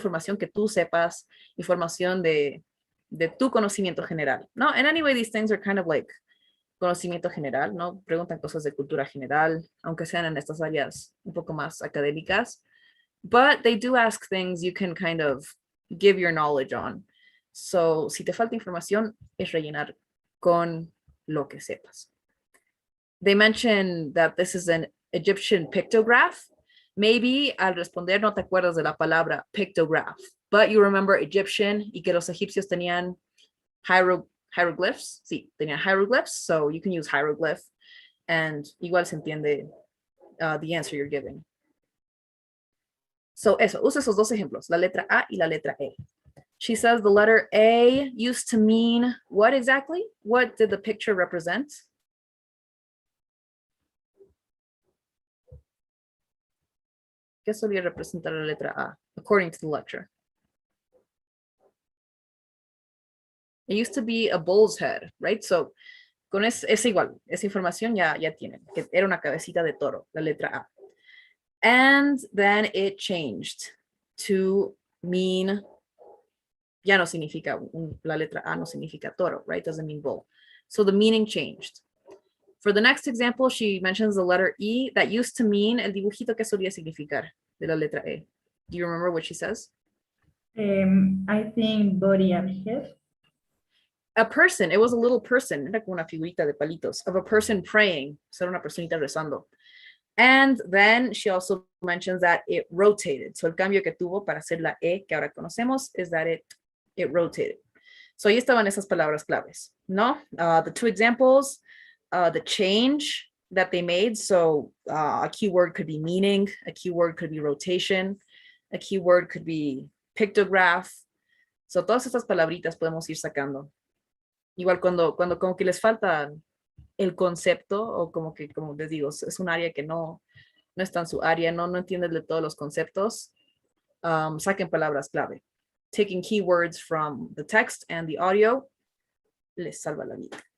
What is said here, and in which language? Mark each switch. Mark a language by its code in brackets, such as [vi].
[es] Información que tú sepas, información de tu conocimiento general, ¿no? [en] And anyway, these things are kind of like [es] conocimiento general, ¿no? Preguntan cosas de cultura general, aunque sean en estas áreas un poco más académicas. [en] But they do ask things you can kind of give your knowledge on. [es] So, si te falta información, es rellenar con lo que sepas. [en] They mention that this is an Egyptian pictograph. Maybe [es] al responder no te acuerdas de la palabra pictograph, [en] but you remember Egyptian [es] y que los egipcios tenían hieroglyphs. Sí, tenían [en] hieroglyphs, so you can use hieroglyph and [es] igual se entiende [en] the answer you're giving. [es] So eso, usa esos dos ejemplos, la letra A y la letra E. [en] She says the letter A used to mean what exactly? What did the picture represent? [es] ¿Qué solía representar la letra A, [en] according to the lecture? It used to be a bull's head, right? [es] So, con es igual, esa información ya tienen, que era una cabecita de toro, la letra A. [en] And then it changed to mean, [es] ya no significa, la letra A no significa toro, [en] right? Doesn't mean bull. So the meaning changed. For the next example, she mentions the letter E that used to mean [es] el dibujito que solía significar de la letra E. [en] Do you remember what she says? I think body and head. A person, it was a little person, [es] era como una figurita de palitos, [en] of a person praying, so [es] una personita rezando. [en] And then she also mentions that it rotated. So [es] el cambio que tuvo para hacer la E que ahora conocemos [en] is that it rotated. [es] So ahí estaban esas palabras claves, ¿no? [en] The two examples, the change that they made. So a keyword could be meaning, a keyword could be rotation, a keyword could be pictograph. [es] So todas estas palabritas podemos ir sacando. Igual cuando como que les falta el concepto o como que, como les digo, es un área que no está en su área, no entienden de todos los conceptos, saquen palabras clave. [en] Taking keywords from the text and the audio [es] les salva la vida.